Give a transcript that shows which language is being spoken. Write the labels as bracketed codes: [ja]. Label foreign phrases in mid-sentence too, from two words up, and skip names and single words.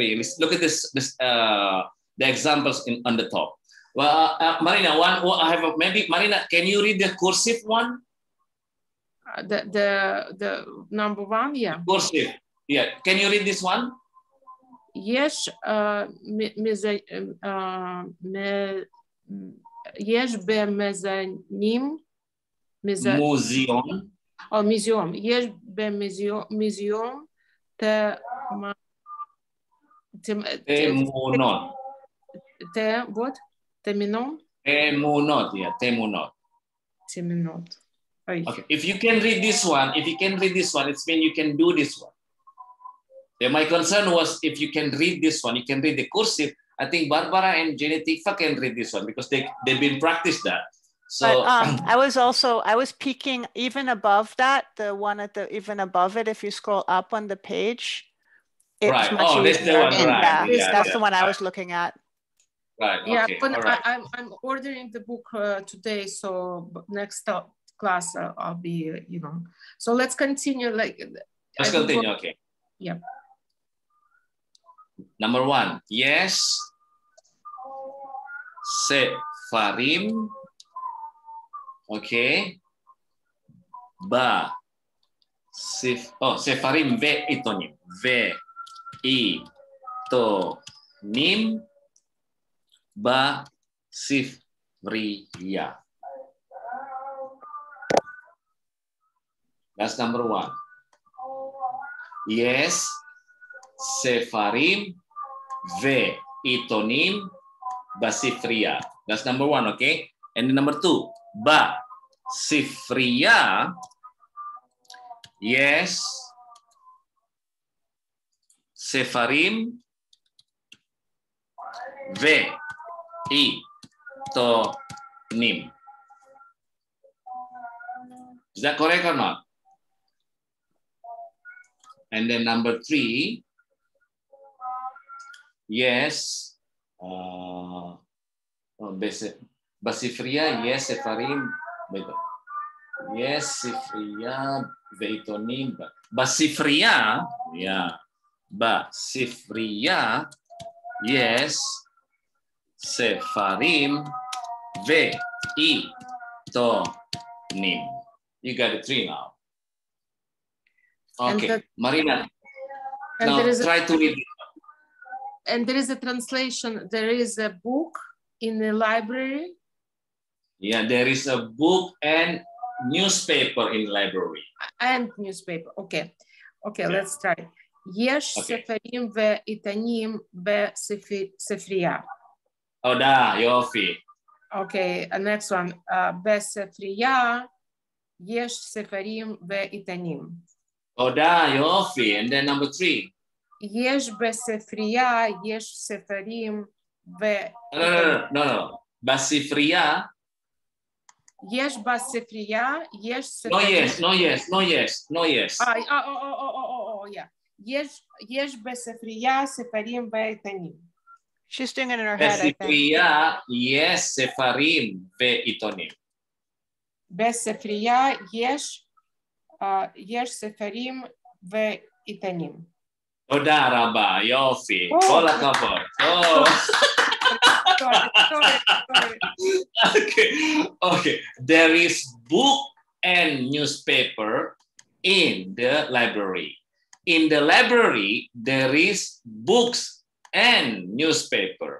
[en] Okay, look at this the examples on the top. Well, Marina, I have maybe Marina. Can you read the cursive one? The number 1, yeah. Cursive, yeah. Can you read this one? Yes, [he] יש במזנים, [en] Museum. [he] מוזיאום, יש במוזיאום Temunot. Temunot? Temunot, yeah, Temunot. Temunot. [en] Okay, if you can read this one, it means you can do this one. Yeah, my concern was if you can read this one, you can read the cursive. I think Barbara and Genetifa can read this one because they've been practiced that. So but, I was peeking even above that, the one even above it. If you scroll up on the page, it's right. much easier. That's the one, right? Yeah, that's the one I was looking at. Right. Yeah, okay. but right. I'm ordering the book today, so next class I'll be, So let's continue. Let's continue. Okay. Yeah. Number 1, yes. [he] Sefarim. Okay. ספרים ועיתונים. ועיתונים בספרייה. [en] That's number 1. Yes. [he] ספרים ועיתונים בספרייה. [en] That's number 1, okay? And number 2, [he] בספרייה. [en] Yes. [he] ספרים ועיתונים. [en] Is that correct or not? And then number 3, yes, [he] basifriya, yes, sefarim, yes, ספרייה, ועיתונים, בספרייה, yeah, basifriya, yes, ספרים, ועיתונים. [en] You got the 3 now. Okay, Marina, now try to read it. And there is a translation. There is a book in the library. Yeah, there is a book and newspaper in library. And newspaper. Okay. Okay, yeah. Let's try. Yes, [he] ספרים ועיתונים בספרייה. Oh, da, yofi. [en] Okay, next one. [he] בספרייה, [en] yes, [he] ספרים ועיתונים. Oh, da, yofi. [en] And then number 3. [he] יש בספרייה, יש ספרים No. בספרייה. יש בספרייה, יש ספרים. [en] No yes. Yeah. [he] יש בספרייה, ספרים ועיתונים. [en] She's doing it in her head, I think. [he] בספרייה, יש ספרים ועיתונים. בספרייה יש ספרים ועיתונים. תודה רבה, יופי, כל הכבוד. [en] Okay. There is book and newspaper in the library. In the library, there is books and newspaper.